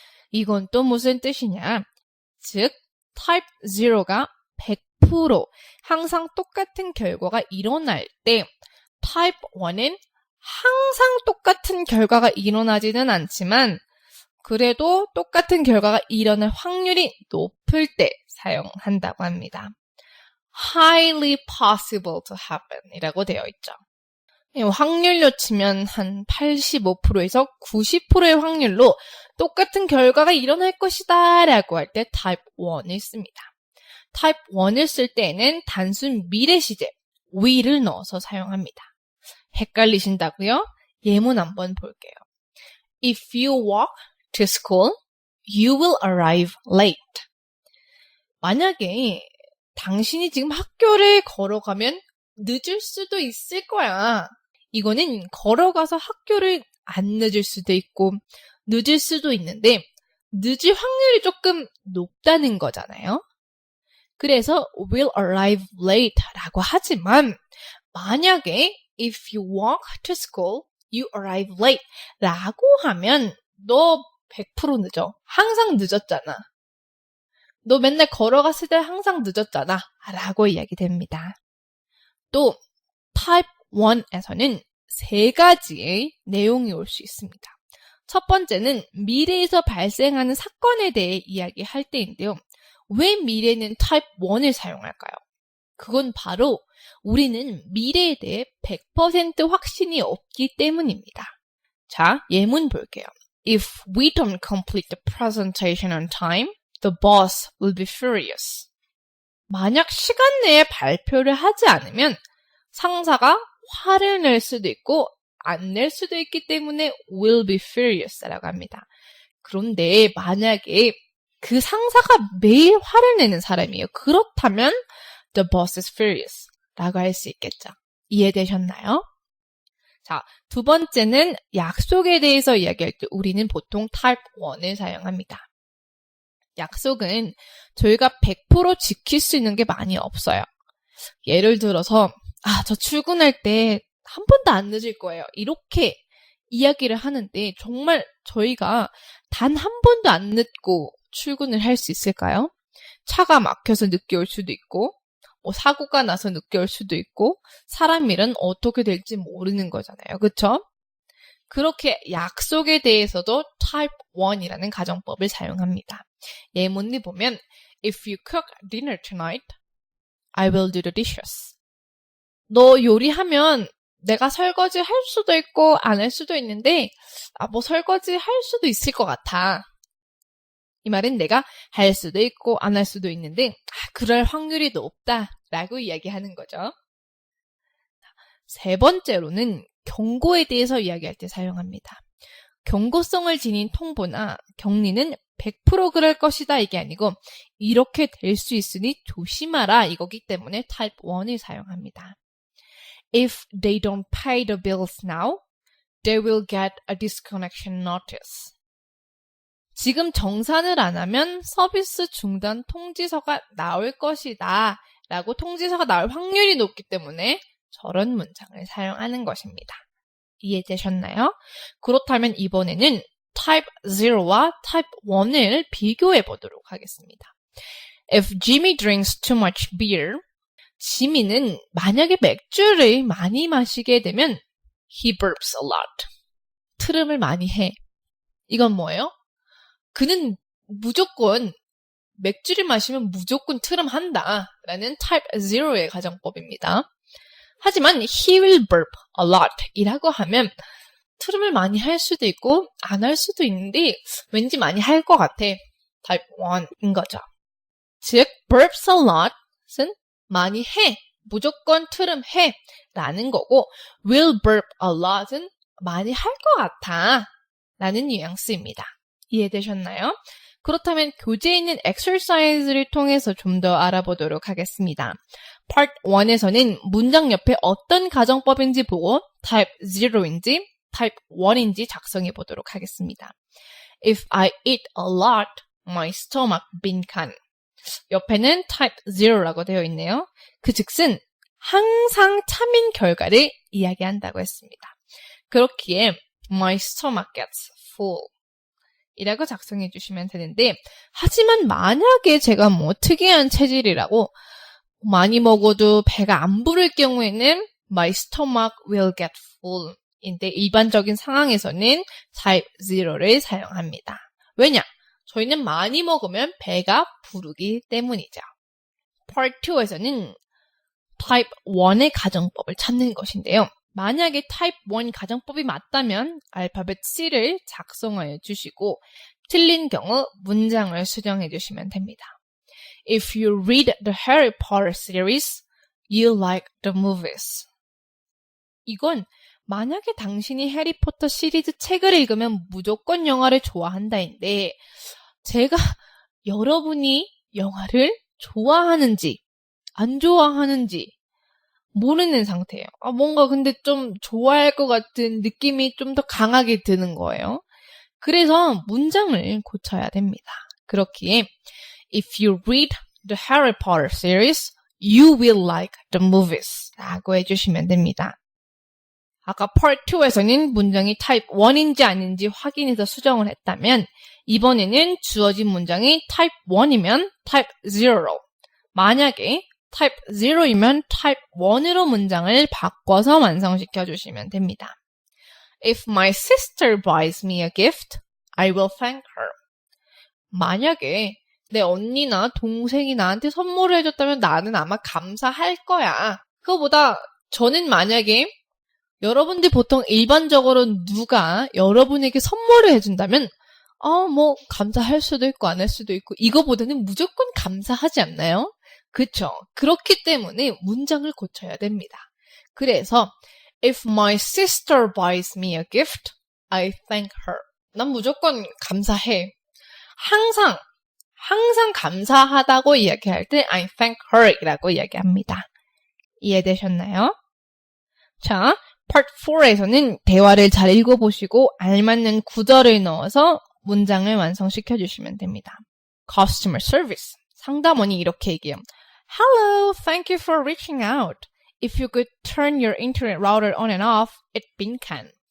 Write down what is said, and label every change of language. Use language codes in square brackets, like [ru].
[ko] 이건 또 무슨 뜻이냐? 즉, type 0가 100% 항상 똑같은 결과가 일어날 때 type 1은 항상 똑같은 결과가 일어나지는 않지만 그래도 똑같은 결과가 일어날 확률이 높을 때 사용한다고 합니다. [en] highly possible to happen [ko] 이라고 되어 있죠. 확률로 치면 한 85%에서 90%의 확률로 똑같은 결과가 일어날 것이다 라고 할 때 type 1을 씁니다. type 1을 쓸 때에는 단순 미래 시제 will을 넣어서 사용합니다. 헷갈리신다고요? 예문 한번 볼게요. [en] If you walk to school, you will arrive late. [ko] 만약에 당신이 지금 학교를 걸어가면 늦을 수도 있을 거야. 이거는 걸어가서 학교를 안 늦을 수도 있고 늦을 수도 있는데 늦을 확률이 조금 높다는 거잖아요. 그래서 [en] will arrive late [ko] 라고 하지만 만약에 [en] if you walk to school, you arrive late [ko] 라고 하면 너 100% 늦어. 항상 늦었잖아. 너 맨날 걸어갔을 때 항상 늦었잖아. 라고 이야기됩니다. 또 type 1에서는 세 가지의 내용이 올 수 있습니다. 첫 번째는 미래에서 발생하는 사건에 대해 이야기할 때인데요. 왜 미래는 type 1을 사용할까요? 그건 바로 우리는 미래에 대해 100% 확신이 없기 때문입니다. 자, 예문 볼게요. [en] If we don't complete the presentation on time, the boss will be furious. [ko] 만약 시간 내에 발표를 하지 않으면 상사가 화를 낼 수도 있고 안 낼 수도 있기 때문에 will be furious라고 합니다. 그런데 만약에 그 상사가 매일 화를 내는 사람이에요. 그렇다면 [en] the boss is furious [ko] 라고 할 수 있겠죠. 이해되셨나요? 자, 두 번째는 약속에 대해서 이야기할 때 우리는 보통 type 1을 사용합니다. 약속은 저희가 100% 지킬 수 있는 게 많이 없어요. 예를 들어서 저 출근할 때 한 번도 안 늦을 거예요. 이렇게 이야기를 하는데 정말 저희가 단 한 번도 안 늦고 출근을 할 수 있을까요? 차가 막혀서 늦게 올 수도 있고 사고가 나서 늦게 올 수도 있고 사람 일은 어떻게 될지 모르는 거잖아요. 그렇죠? 그렇게 약속에 대해서도 type 1이라는 가정법을 사용합니다. 예문을 보면 [en] If you cook dinner tonight, I will do the dishes. [ko] 너 요리하면 내가 설거지 할 수도 있고 안 할 수도 있는데 설거지 할 수도 있을 것 같아. 이 말은 내가 할 수도 있고 안 할 수도 있는데 그럴 확률이 높다라고 이야기하는 거죠. 세 번째로는 경고에 대해서 이야기할 때 사용합니다. 경고성을 지닌 통보나 격리는 100% 그럴 것이다 이게 아니고 이렇게 될 수 있으니 조심하라 이거기 때문에 type 1을 사용합니다. [en] If they don't pay the bills now, they will get a disconnection notice. [ko] 지금 정산을 안 하면 서비스 중단 통지서가 나올 것이다 라고 통지서가 나올 확률이 높기 때문에 저런 문장을 사용하는 것입니다. 이해되셨나요? 그렇다면 이번에는 type 0와 type 1을 비교해 보도록 하겠습니다. [en] If Jimmy drinks too much beer, [ko] 지미는 만약에 맥주를 많이 마시게 되면 [en] he burps a lot. [ko] 트름을 많이 해. 이건 뭐예요? 그는 무조건 맥주를 마시면 무조건 트름한다 라는 type 0의 가정법입니다. 하지만 [en] he will burp a lot [ko] 이라고 하면 트름을 많이 할 수도 있고 안 할 수도 있는데 왠지 많이 할 것 같아. type 1인 거죠. 즉 [en] burps a lot [ko] 은 많이 해. 무조건 트름해 라는 거고 [en] will burp a lot [ko] 은 많이 할 것 같아 라는 뉘앙스입니다. 이해되셨나요? 그렇다면 교재에 있는 exercise를 통해서 좀 더 알아보도록 하겠습니다. Part 1에서는 문장 옆에 어떤 가정법인지 보고 type 0인지 type 1인지 작성해 보도록 하겠습니다. [en] If I eat a lot, my stomach [ko] 빈칸. 옆에는 type 0라고 되어 있네요. 그 즉슨 항상 참인 결과를 이야기한다고 했습니다. 그렇기에 [en] my stomach gets full [ko] 이라고 작성해 주시면 되는데 하지만 만약에 제가 뭐 특이한 체질이라고 많이 먹어도 배가 안 부를 경우에는 [en] my stomach will get full [ko] 인데 일반적인 상황에서는 type 0를 사용합니다. 왜냐? 저희는 많이 먹으면 배가 부르기 때문이죠. Part 2에서는 type 1의 가정법을 찾는 것인데요. 만약에 type 1 가정법이 맞다면 알파벳 C를 작성하여 주시고 틀린 경우 문장을 수정해 주시면 됩니다. [en] If you read the Harry Potter series, you like the movies. [ko] 이건 만약에 당신이 해리포터 시리즈 책을 읽으면 무조건 영화를 좋아한다인데 제가 여러분이 영화를 좋아하는지 안 좋아하는지 모르는 상태예요. 뭔가 근데 좀 좋아할 것 같은 느낌이 좀 더 강하게 드는 거예요. 그래서 문장을 고쳐야 됩니다. 그렇기에 [en] If you read the Harry Potter series, you will like the movies [ko] 라고 해주시면 됩니다. 아까 Part 2에서는 문장이 type 1인지 아닌지 확인해서 수정을 했다면 이번에는 주어진 문장이 type 1이면 type 0로 만약에 type 0이면 type 1으로 문장을 바꿔서 완성시켜 주시면 됩니다. [en] If my sister buys me a gift, I will thank her. [ko] 만약에 내 언니나 동생이 나한테 선물을 해줬다면 나는 아마 감사할 거야. 그거보다 저는 만약에 여러분들 보통 일반적으로 누가 여러분에게 선물을 해준다면 뭐 감사할 수도 있고 안 할 수도 있고 이거보다는 무조건 감사하지 않나요? 그쵸? 그렇기 때문에 문장을 고쳐야 됩니다. [en] 그래서 If my sister buys me a gift, I thank her. [ko] 난 무조건 감사해. 항상 감사하다고 이야기할 때 [en] I thank her [ko] 이라고 이야기합니다. 이해되셨나요? 자, Part 4에서는 대화를 잘 읽어보시고 알맞는 구절을 넣어서 문장을 완성시켜 주시면 됩니다. [en] Customer service. [ko] 상담원이 이렇게 얘기해요. [en] Hello, thank you for reaching out. If you could turn your internet router on and off, it [ko] 빈칸.